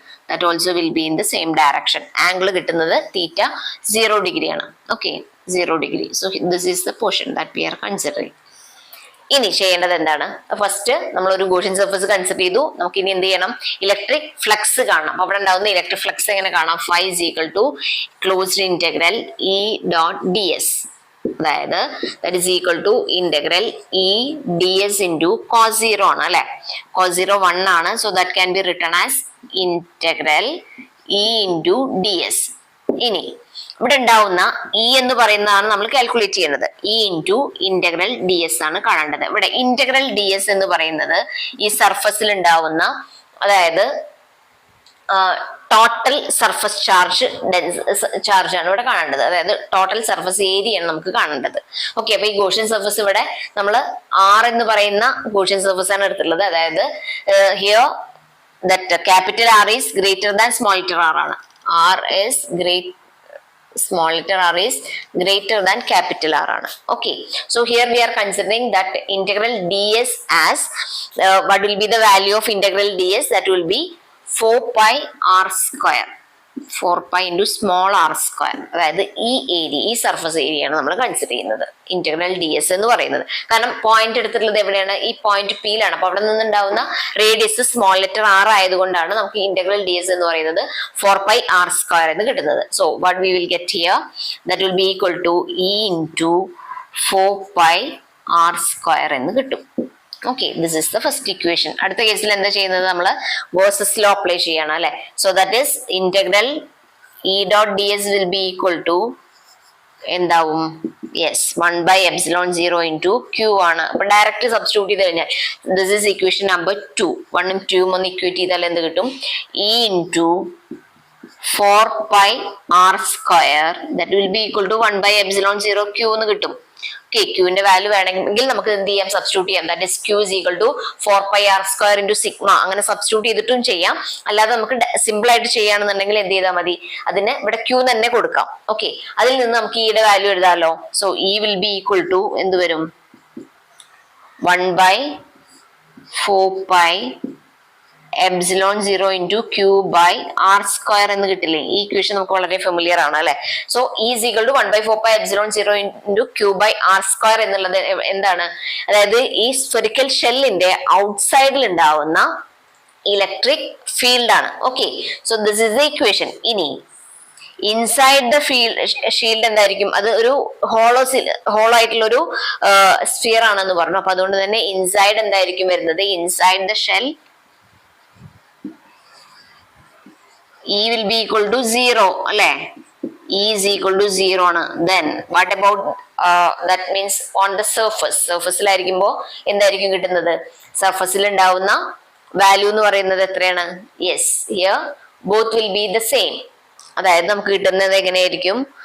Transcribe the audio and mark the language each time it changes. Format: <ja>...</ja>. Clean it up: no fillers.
<en>That also will be in the same direction.</en> <ml>Angle കിട്ടുന്നത് തീറ്റ 0 degree ആണ്.</ml> <en>Okay, 0 degree. So this is the portion that we are considering.</en> <ml>ഇനി ചെയ്യേണ്ടത് എന്താണ്? First നമ്മൾ ഒരു Gaussian surface consider ചെയ്തു. നമുക്ക് ഇനി എന്ത് ചെയ്യണം? ഇലക്ട്രിക് ഫ്ലക്സ് കാണണം. അപ്പൊ അവിടെ ഉണ്ടാവുന്ന ഇലക്ട്രിക് ഫ്ലക്സ് എങ്ങനെ കാണാം?</ml> <en>Phi is equal to closed integral E dot ds. അതായത് that is equal to integral E ds into cos 0 ആണ് അല്ലെ. cos 0 1 ആണ്. So that can be written as integral E into ds. ഇനി</en> <ml>ഇവിടെ ഉണ്ടാവുന്ന E എന്ന് പറയുന്നതാണ് നമ്മൾ കാൽക്കുലേറ്റ് ചെയ്യുന്നത്. E into integral D S ആണ് കാണേണ്ടത്. ഇവിടെ ഇന്റഗ്രൽ ഡി എസ് എന്ന് പറയുന്നത് ഈ സർഫസിൽ ഉണ്ടാവുന്ന, അതായത് ടോട്ടൽ സർഫസ് ചാർജ് ആണ് ഇവിടെ കാണേണ്ടത്. അതായത് ടോട്ടൽ സർഫസ് ഏരിയ ആണ് നമുക്ക് കാണേണ്ടത്. ഓക്കെ, അപ്പൊ ഈ ഗോഷ്യൻ സർഫസ് ഇവിടെ നമ്മൾ ആർ എന്ന് പറയുന്ന ഗോഷ്യൻ സർഫസ് ആണ് എടുത്തിട്ടുള്ളത്.</ml> <en>അതായത് here that capital R is greater than small letter R ആണ്. R is small letter r is greater than capital R ആണ്. Okay, so here we are considering that integral ds as what will be the value of integral ds? That will be 4 pi r square. 4 pi into small r square.</en> <ml>അതായത് ഈ area, ഈ surface area ആണ് നമ്മൾ consider ചെയ്യുന്നത് integral D S എന്ന് പറയുന്നത്. കാരണം point എടുത്തിട്ടുള്ളത് എവിടെയാണ്? ഈ പോയിന്റ് പിയിലാണ്. അപ്പൊ അവിടെ നിന്നുണ്ടാവുന്ന റേഡിയസ് സ്മോൾ ലെറ്റർ ആർ ആയതുകൊണ്ടാണ് നമുക്ക് ഇന്റഗ്രൽ ഡി എസ് എന്ന് പറയുന്നത് 4 pi r square എന്ന് കിട്ടുന്നത്.</ml> <en>so what we will get here, that will be equal to E into 4 pi r square</en> <ml>എന്ന് കിട്ടും. Okay,</ml> <en>This is the first equation.</en> <ml>അടുത്ത കേസിൽ എന്താ ചെയ്യുന്നത്? നമ്മൾ ഗോസസ് ലോ അപ്ലൈ ചെയ്യണം അല്ലെ.</ml> <en>So that is integral E dot D S will be equal to എന്താവും?</en> <ml>യെസ്, 1/ε0 ഇൻറ്റു ക്യൂ ആണ്. അപ്പൊ ഡയറക്റ്റ് സബ്സ്റ്റിറ്റ്യൂട്ട് ചെയ്ത് കഴിഞ്ഞാൽ</ml> <en>This is equation number 2.</en> <ml>1ഉം 2ഉം ഒന്ന് ഇക്വേറ്റ് ചെയ്താൽ എന്ത് കിട്ടും?</ml> <en>E into 4 pi r square that will be equal to 1/ε0 q</en> <ml>എന്ന് കിട്ടും. ഓക്കെ, ക്യൂവിന്റെ വാല്യൂ വേണമെങ്കിൽ നമുക്ക് എന്ത് ചെയ്യാം? സബ്സ്റ്റിറ്റ്യൂട്ട് ചെയ്യാം.</ml> <en>That is Q is equal to 4 pi r square into sigma.</en> <ml>അങ്ങനെ സബ്സ്റ്റിറ്റ്യൂട്ട് ചെയ്തിട്ടും ചെയ്യാം. അല്ലാതെ നമുക്ക് സിമ്പിൾ ആയിട്ട് ചെയ്യുകയാണെന്നുണ്ടെങ്കിൽ എന്ത് ചെയ്താൽ മതി? അതിന് ഇവിടെ ക്യൂ തന്നെ കൊടുക്കാം. ഓക്കെ, അതിൽ നിന്ന് നമുക്ക് ഇയുടെ value എഴുതാമല്ലോ.</ml> <en>so E will be equal to</en> <ml>എന്ത് വരും?</ml> <en>1/4 pi ε0 into q by r square</en> <ml>എന്ന് കിട്ടില്ലേ? ഈ ഇക്വേഷൻ നമുക്ക് വളരെ ഫെമിലിയർ ആണ് അല്ലെ.</ml> <en>so is equal to 1/4 pi ε0 into q by r square</en> <ml>എന്നുള്ളത് എന്താണ്? അതായത് ഈ സ്ഫെറിക്കൽ ഷെല്ലിന്റെ ഔട്ട്സൈഡിൽ ഉണ്ടാവുന്ന ഇലക്ട്രിക് ഫീൽഡ് ആണ്.</ml> <en>Okay, so this is the equation. ഇനി inside the shield</en> <ml>എന്തായിരിക്കും? അത് ഒരു ഹോളോ ആയിട്ടുള്ള ഒരു സ്ഫിയർ ആണെന്ന് പറഞ്ഞു. അപ്പൊ അതുകൊണ്ട് തന്നെ ഇൻസൈഡ് എന്തായിരിക്കും വരുന്നത്?</ml> <en>Inside the shell E will be equal to 0 അല്ലെ. E is equal to 0 ആണ്. Then what about that means on the surface?</en> <ml>സർഫസിലായിരിക്കുമ്പോൾ എന്തായിരിക്കും കിട്ടുന്നത്? സർഫസിൽ ഉണ്ടാവുന്ന വാല്യൂ എന്ന് പറയുന്നത് എത്രയാണ്?</ml> <en>Yes, here both will be the same.</en> <ml>അതായത് നമുക്ക് കിട്ടുന്നത് എങ്ങനെയായിരിക്കും?</ml>